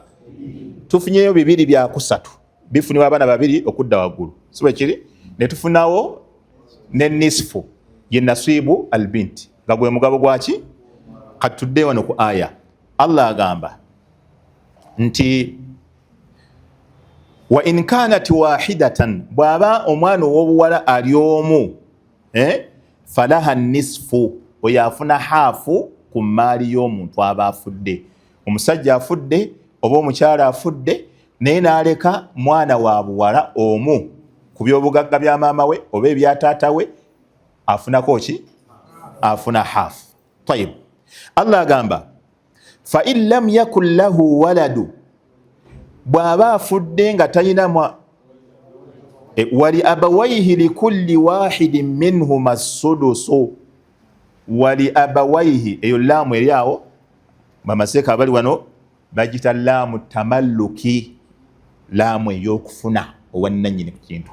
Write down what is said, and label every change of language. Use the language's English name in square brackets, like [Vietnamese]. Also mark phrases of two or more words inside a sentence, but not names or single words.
[Ganda] Tufunyeyo 2 bya 3. Bifunibwa abaana 2 okudda waggulu. Si bwe kiri? Ne tufunawo ne nisfu ye [Arabic] نصيب البنت. [Ganda] Nga gwe mugabo gwaki? Kati tudde wano ku aya. Allah agamba nti [Arabic] وإن كانت واحدة, [Ganda] bwaba omwana ow'obuwala ali omu, [Arabic] فلها نصف, [Ganda] oyafuna haafu ku maali y'omuntu aba afudde. Omusajja afudde oba omukyala afudde naye n'aleka mwana wa buwala omu ku by'obugagga bya maama we oba ebya taata we, afunako ki? Afuna haafu. Tayib. Allah agamba [Arabic] فإن لم يكن له ولد, [Ganda] bw'aba afudde nga talina [Arabic] ولأبويه لكل واحد منهما سدس. ولأبويه, [Ganda] eyo laamu eri awo bamaseeka abali wano bagita [Arabic] لام تمليك, [Ganda] laamu ey'okufuna owannannyini ku kintu.